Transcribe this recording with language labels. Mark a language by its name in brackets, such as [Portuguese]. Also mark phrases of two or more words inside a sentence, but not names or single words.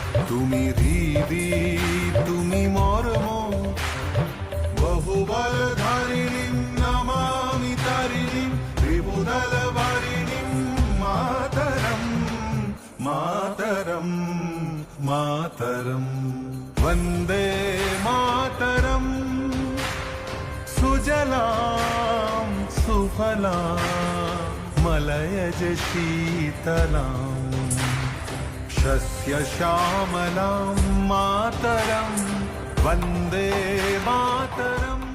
[Bangla] তুমি হৃদি তুমি মর্ম বহুবল ধারিণীম নমামি তারিণীম ত্রিভুদল বারিণীম মাতরম মাতরম মাতরম [Sanskrit] वन्दे मातरम सुजलां सुफलां मलयज शीतलां शस्यश्यामलां मातरं वन्दे मातरम्